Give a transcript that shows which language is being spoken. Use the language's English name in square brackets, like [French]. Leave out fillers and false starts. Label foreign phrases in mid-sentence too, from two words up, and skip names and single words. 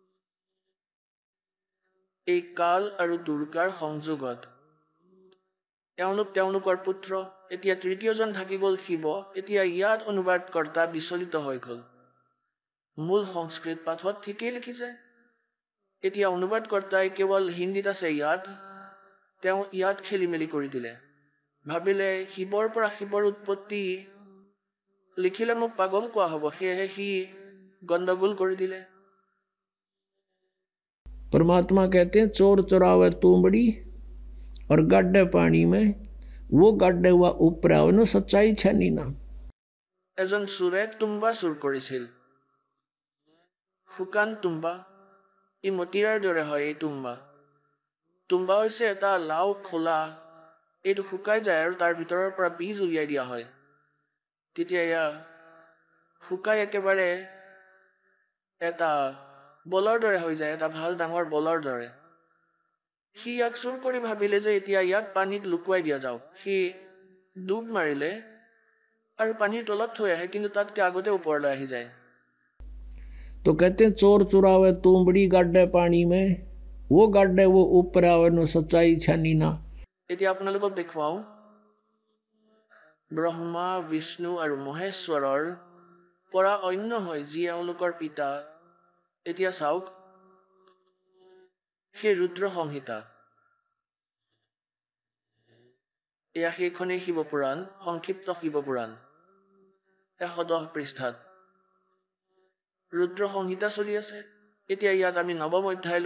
[Assamese] এই কাল আৰু দুৰ্গাৰ সংযোগত তেওঁলোকৰ পুত্ৰ এতিয়া তৃতীয়জন থাকি গ'ল শিৱ এতিয়া ইয়াত অনুবাদকৰ্তা বিচলিত হৈ গ'ল মূল সংস্কৃত পাঠত ঠিকেই লিখিছে এতিয়া অনুবাদকৰ্তাই কেৱল হিন্দীত আছে তেওঁ ইয়াত খেলি মেলি কৰি দিলে ভাবিলে শিৱৰ পৰা শিৱৰ উৎপত্তি লিখিলে মোক পাগল কোৱা হ'ব সেয়েহে সি গণ্ডগোল কৰি দিলে [Hindi] परमात्मा कहते हैं चोर चुरावे तुमड़ी और गड्ढे पानी में वो गड्ढे हुआ ऊपर आवनो सच्चाई छनी ना [Assamese] এজন চোৰে তুম্বা চুৰ কৰিছিল শুকান তুম্বা ই মতিৰাৰ দৰে হয় এই তুম্বা হৈছে এটা লাও খোলা এইটো শুকাই যায় আৰু তাৰ ভিতৰৰ পৰা বীজ উলিয়াই দিয়া হয় তেতিয়া এয়া শুকাই একেবাৰে এটা বলৰ দৰে হৈ যায় এটা ভাল ডাঙৰ বলৰ দৰে সি ইয়াক চুৰ কৰি ভাবিলে যে এতিয়া ইয়াক পানীত লুকুৱাই দিয়া যাওক সি ডুব মাৰিলে আৰু পানীৰ তলত থৈ আহে কিন্তু তাতকে আগতে ওপৰলৈ আহি যায় [Hindi] तो कहते हैं चोर चुरावे तुमड़ी गड्ढे पानी में वो गड्ढे वो ऊपर आवनो सच्चाई छनी ना [Assamese] এতিয়া আপোনালোকক দেখুৱাও ব্ৰহ্মা বিষ্ণু আৰু মহেশ্বৰৰ পৰা অন্য হয় যি এওঁলোকৰ পিতা এতিয়া চাওক সেই ৰুদ্ৰ সংহিতা এয়া সেইখনেই শিৱপুৰাণ সংক্ষিপ্ত শিৱপুৰাণ 110 পৃষ্ঠাত ৰুদ্ৰ সংহিতা চলি আছে এতিয়া ইয়াত আমি নৱম অধ্যায়লৈ